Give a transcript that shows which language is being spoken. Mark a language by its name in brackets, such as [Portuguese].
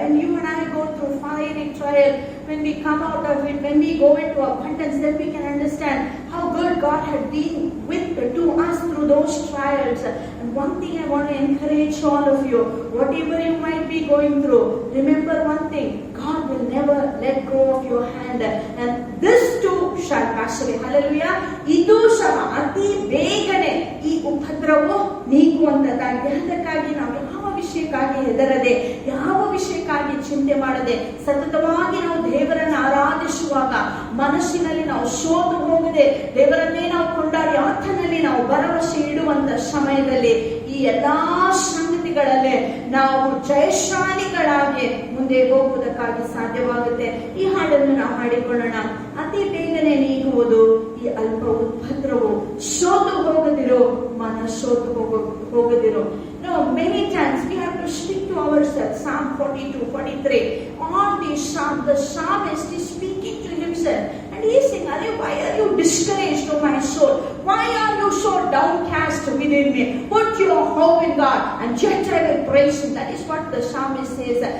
[English] When you and I go through fiery trial, when we come out of it, when we go into abundance, then we can understand how good God had been to us through those trials. And one thing I want to encourage all of you, whatever you might be going through, remember one thing, God will never let go of your hand. And this too shall pass away. Hallelujah. [Kannada] ಇದು ಸಹ ಅತಿ ಬೇಗನೆ ಈ ಉಪದ್ರವವು ನೀಗುವಂತದ್ದಾಗಿದೆ. ಅದಕ್ಕಾಗಿ ನಾವು ಯಾವ ವಿಷಯಕ್ಕಾಗಿ ಹೆದರದೆ, ಯಾವ ವಿಷಯಕ್ಕಾಗಿ ಚಿಂತೆ ಮಾಡದೆ, ಸತತವಾಗಿ ನಾವು ದೇವರನ್ನು ಆರಾಧಿಸುವಾಗ ಮನಸ್ಸಿನಲ್ಲಿ ನಾವು ಸೋತು ಹೋಗದೆ ದೇವರನ್ನೇ ನಾವು ಕೊಂಡಾಡಿ ಆತನಲ್ಲಿ ನಾವು ಭರವಸೆ ಇಡುವಂತ ಸಮಯದಲ್ಲಿ ಈ ಎಲ್ಲಾ ಸಂಗತಿಗಳಲ್ಲೇ ನಾವು ಜಯಶಾಲಿಗಳಾಗಿ ಮುಂದೆ ಹೋಗುವುದಕ್ಕಾಗಿ ಸಾಧ್ಯವಾಗುತ್ತೆ. ಈ ಹಾಡನ್ನು ನಾವು ಹಾಡಿಕೊಳ್ಳೋಣ. ಅತಿ ಬೇಗನೆ ನೀಗುವುದು ಈ ಅಲ್ಪ ಉಪದ್ರವು, ಸೋತು ಹೋಗದಿರೋ ಮನ ಸೋತು ಹೋಗದಿರೋ. [English] No, many times we have to stick to ourselves. Psalm 42, 43. On the psalmist is speaking to himself. And he is saying, why are you discouraged, O my soul? Why are you so downcast within me? Put your hope in God and yet I will praise Him. That is what the psalmist says.